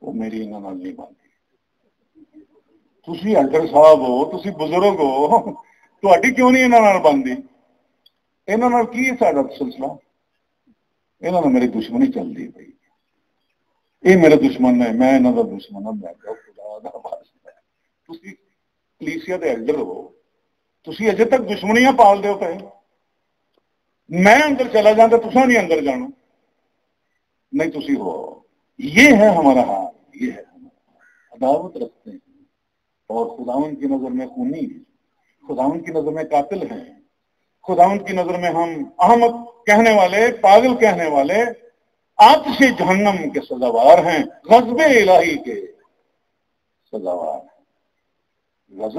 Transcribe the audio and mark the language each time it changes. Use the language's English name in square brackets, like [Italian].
[Urdu] وہ میری انہوں نے نہیں باندھی. [Punjabi] تسی ایڈر صاحب ہو, تسی بزرگ ہو, تہاڈی کیوں نہیں انہوں نے باندھی؟ انہوں نے کی ساڈا سلسلہ؟ انہوں نے میری دشمنی چل رہی بھائی, [Urdu] یہ میرے دشمن ہے, میں انہوں کا دشمن ہوں. [Punjabi] میں کہا خدا دا واسطہ تسی کلیسیا دے ایلڈر ہو, تسی اجے تک دشمنیاں پال دے پے. [Urdu] میں اندر چلا جاتا [Punjabi] تساں نہیں اندر جانا, نہیں تسی ہو. [Urdu] یہ ہے ہمارا حال, یہ ہے ہمارا عداوت رکھتے ہیں اور خداوند کی نظر میں خونی ہیں, خداوند کی نظر میں قاتل ہیں, خداوند کی نظر میں ہم احمق کہنے والے, پاگل کہنے والے, آتش جہنم کے سزاوار ہیں, غضب الہی کے سزاوار ہیں.